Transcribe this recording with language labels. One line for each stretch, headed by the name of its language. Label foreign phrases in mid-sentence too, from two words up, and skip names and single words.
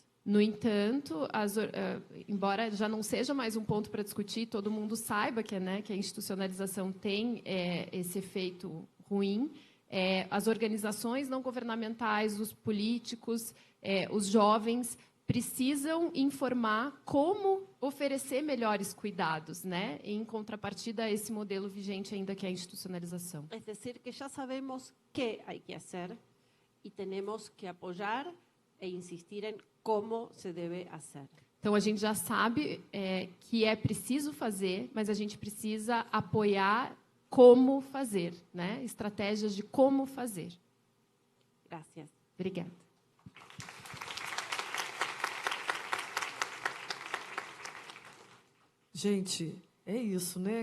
Portuguese: No entanto, embora já não seja mais um ponto para discutir, todo mundo saiba que, né, que a institucionalização tem esse efeito ruim, as organizações não governamentais, os políticos, os jovens precisam informar como oferecer melhores cuidados, né, em contrapartida a esse modelo vigente ainda que é a institucionalização.
Spanish: Es decir, que ya sabemos qué hay que hacer y tenemos que apoyar e insistir en cómo se debe hacer.
Portuguese: Então, a gente já sabe que é preciso fazer, mas a gente precisa apoiar como fazer, né? Estratégias de como fazer.
Spanish: Gracias.
Portuguese: Obrigada. Gente, é isso, né?